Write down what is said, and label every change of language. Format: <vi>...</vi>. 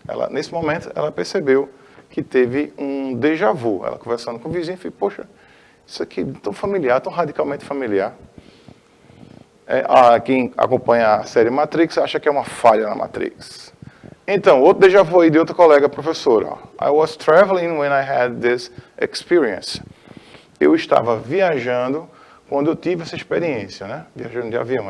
<pt>Nesse momento, ela percebeu que teve um déjà vu. Ela conversando com o vizinho, falou, poxa, isso aqui é tão familiar, tão radicalmente familiar. Quem acompanha a série Matrix acha que é uma falha na Matrix. Então, outro déjà vu aí de outra colega professora.</pt> <en>I was traveling when I had this experience.</en> <pt>Eu estava viajando quando eu tive essa experiência, né? Viajando de avião.</pt>